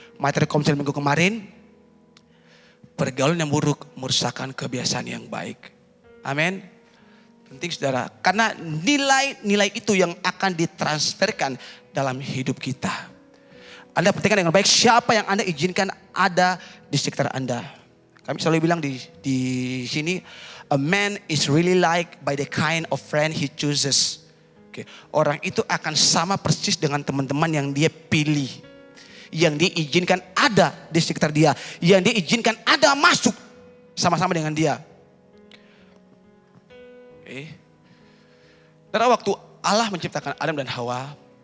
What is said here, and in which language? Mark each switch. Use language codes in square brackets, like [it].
[id] Materi komsel minggu kemarin, pergaulan yang buruk merusakkan kebiasaan yang baik. Amin. Penting saudara. Karena nilai-nilai itu yang akan ditransferkan dalam hidup kita. Anda perhatikan dengan baik siapa yang Anda izinkan ada di sekitar Anda. Kami selalu bilang di sini, [en] a man is really liked by the kind of friend he chooses. [id] Oke, orang itu akan sama persis dengan teman-teman yang dia pilih. Yang dia izinkan ada di sekitar dia. Yang dia izinkan ada masuk sama-sama dengan dia. Oke. Karena waktu Allah menciptakan Adam dan Hawa.